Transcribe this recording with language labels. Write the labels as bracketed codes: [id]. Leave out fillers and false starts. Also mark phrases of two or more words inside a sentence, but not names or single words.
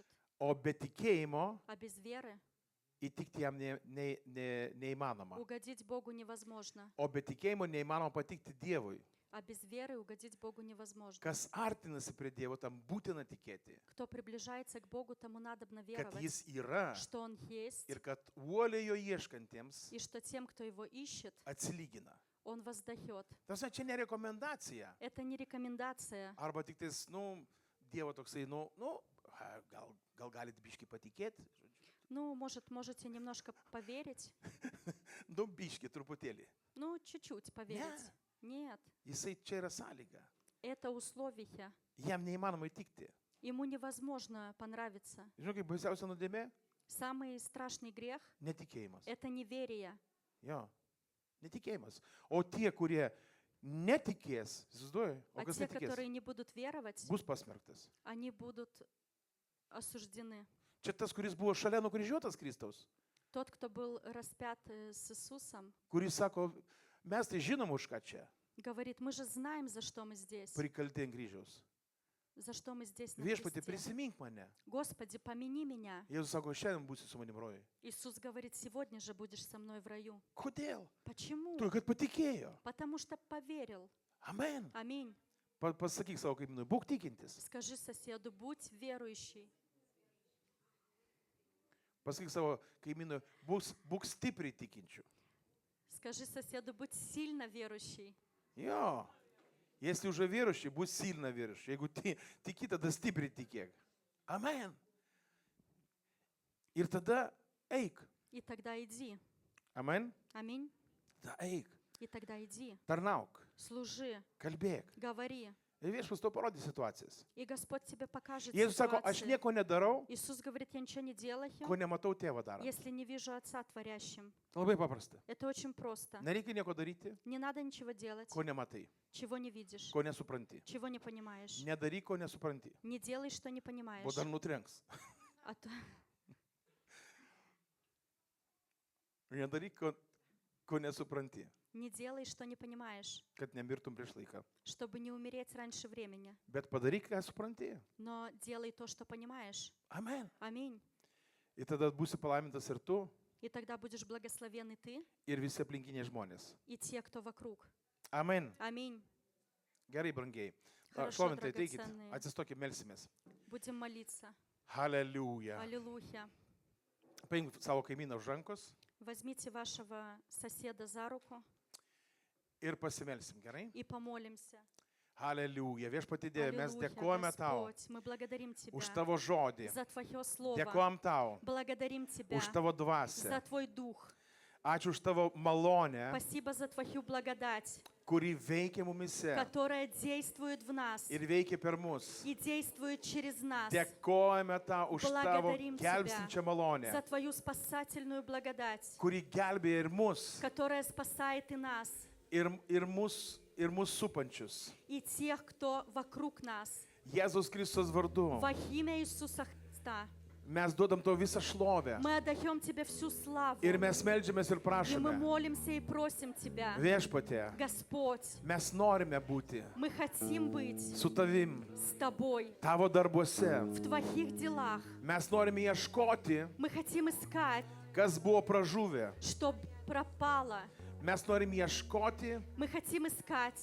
[lt] o be tikėjimo [ru] а без веры [lt] įtikti jam neįmanoma. [ru] угодить Богу невозможно, [lt] O be tikėjimo neįmanoma patikti Dievui. [ru] а без веры угодить Богу невозможно. [lt] Kas artinasi prie Dievo, tam būtina tikėti, [ru] Кто приближается к Богу, тому надобно [lt] kad [ru] веровать, [lt] Jis yra [ru] что Он есть, [lt] ir kad uoliai jo ieškantiems [ru] и что тем, кто Его ищет, [lt] atsilygina. [ru] Он воздает. [lt] Tas čia ne rekomendacija. [ru] Это не рекомендация. [lt] Arba tik tais, Dievo toksai, gal galite biški patikėti. [ru] Ну, можете немножко поверить, [lt] Biški truputėlį. [ru] ну, чуть-чуть поверить. Нет, [lt] Jisai čia yra sąlyga. [ru] это условие. [lt] Jam neįmanoma įtikti. [ru] Ему невозможно понравиться. [lt] Žinau, kaip baisiausia nuodėmė? [ru] Самый страшный грех [lt] Netikėjimas. [ru] – это неверие. [lt] Jo, netikėjimas. O tie, kurie netikės, įsivaizduoju, o [ru] А [lt] kas [ru] те, [lt] netikės, [ru] которые не будут веровать, [lt] bus pasmerktas. [ru] они будут осуждены. [lt] Čia tas, kuris buvo šalia nukryžiuotas Kristaus, [ru] Тот, кто был распят с Иисусом, [lt] kuris sako, mes tai žinom už ką čia, [ru] говорит, мы же знаем, за что мы здесь, [lt] prikalti ant kryžiaus. [ru] за что мы здесь на [lt] Viešpatie, [ru] кресте. [lt] prisimink mane. [ru] Господи, помяни меня. [lt] Jėzus sako, šiandien būsi su manim rojui. [ru] Иисус говорит, сегодня же будешь со мной в раю. [lt] Kodėl? [ru] Почему? [lt] Tu, kad patikėjo. [ru] Потому что поверил. [lt] Amen. [ru] Аминь. [lt] Pasakyk savo kaimynui, būk tikintis. [ru] Скажи соседу, будь верующий. [lt] Pasakyk savo kaimynui, būk stipriai tikinčiu. [ru] Скажи соседу, будь сильно верующий. [lt] Jo. [ru] Если уже верующий, будь сильно верующий. [lt] Jeigu tiki, tada stipriai tikėk. Amen. Ir tada eik. [ru] И тогда иди. [lt] Amen. [ru] Аминь. [lt] Tada eik. [ru] И тогда иди. [lt] Tarnauk. [ru] Служи. [lt] Kalbėk. [ru] Говори. [lt] Ir viešpas to parodys situacijas. [ru] И Господь тебе покажет [lt] Jėzus sako, aš [ru] ситуации. [lt] nieko nedarau, [ru] Иисус говорит, я ничего не делаю, [lt] ko nematau tėvą darant. [ru] если не вижу Отца творящим. [lt] Labai paprasta. [ru] Это очень просто. [lt] Nereikia nieko daryti, [ru] Не надо ничего делать, [lt] ko nematai, [ru] чего не видишь, [lt] ko nesupranti. [ru] чего не понимаешь. [lt] Nedaryk, ko nesupranti. [ru] Не делай, что не понимаешь. [lt] O dar nutrenks. [ru] А то- [lt] Nedaryk, ko nesupranti, [ru] Не делай, что не понимаешь, [lt] kad nemirtum prieš laiką. [ru] чтобы не умереть раньше времени. [lt] Bet padaryk, ką supranti. [ru] Но делай то, что понимаешь. [lt] Amen. [ru] Аминь. [lt] Ir tada būsi palaimintas ir tu, [ru] И тогда будешь благословен и ты, [lt] ir visi aplinkiniai žmonės. [ru] и те, кто вокруг. [lt] Amen. [ru] Аминь. [lt] Gerai, brangiai. [ru] Хорошо, [lt] Šlovintai, teikit. [ru] драгоценные. [lt] Atsistokim, melsimės. [ru] Будем молиться. [lt] Hallelujah. [ru] Аллилуйя. [lt] Paimk savo kaimyną už rankos [ru] Возьмите вашего соседа за руку [lt] ir pasimelsim, gerai? [ru] и помолимся. [lt] Hallelujah. Viešpatie Dieve, mes [ru] Аллилуйя, [lt] dėkojame tau [ru] Господь, мы благодарим Тебя [lt] už tavo žodį. [ru] за Твое Слово. [lt] Dėkojam tau [ru] Благодарим Тебя [lt] už tavo [ru] за [lt] dvasią. [ru] Твой Дух. [lt] Ačiū už tavo malonę, [ru] Спасибо за Твою благодать, [lt] kuri veikia mumise [ru] которая действует в нас [lt] ir veikia per mus. [ru] и действует через нас. [lt] Dėkojame tau už tavo [ru] Благодарим [lt] gelbstinčią [ru] Тебя [lt] malonę, [ru] за Твою спасательную благодать, [lt] kuri gelbėja ir mus, [ru] которая спасает и нас, [lt] ir mus supančius. [ru] и тех, кто вокруг нас. [lt] Jėzus Kristus vardu. [ru] Во имя Иисуса Христа [lt] Mes duodam tau visą šlovę. [ru] мы отдаем Тебе всю славу. [lt] Ir mes meldžiamės ir [ru] И мы [lt] prašome. [ru] молимся и просим Тебя, [lt] Viešpatie, [ru] Господь, [lt] mes norime būti [ru] мы хотим быть [lt] su tavim, [ru] с Тобой [lt] tavo darbuose. [ru] в Твоих делах. [lt] Mes norime ieškoti, [ru] Мы хотим искать, [lt] kas buvo pražuvę. [ru] что пропало. [lt] Mes norime ieškoti [ru] Мы хотим искать